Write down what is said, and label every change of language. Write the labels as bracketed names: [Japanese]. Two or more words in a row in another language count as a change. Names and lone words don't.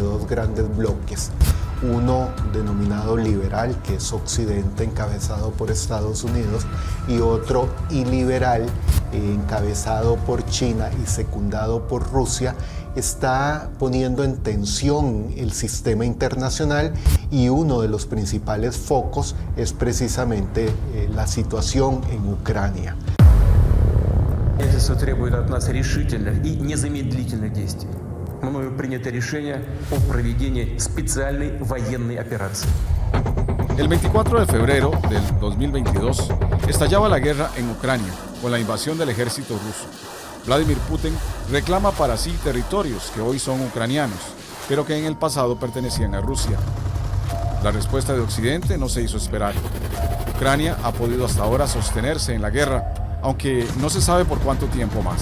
[Spanish] dos grandes bloques, uno denominado liberal, que es Occidente, encabezado por Estados Unidos, y otro iliberal, encabezado por China y secundado por Rusia, está poniendo en tensión el sistema internacional, y uno de los principales focos es precisamente la situación en Ucrania. [Russian] Правительство требует от нас решительных и незамедлительных действий. Мною принято решение о проведении специальной военной операции. [Spanish] El 24 de febrero del 2022 estallaba la guerra en Ucrania con la invasión del ejército ruso. Vladimir Putin reclama para sí territorios que hoy son ucranianos, pero que en el pasado pertenecían a Rusia. La respuesta de Occidente no se hizo esperar. Ucrania ha podido hasta ahora sostenerse en la guerra, aunque no se sabe por cuánto tiempo más.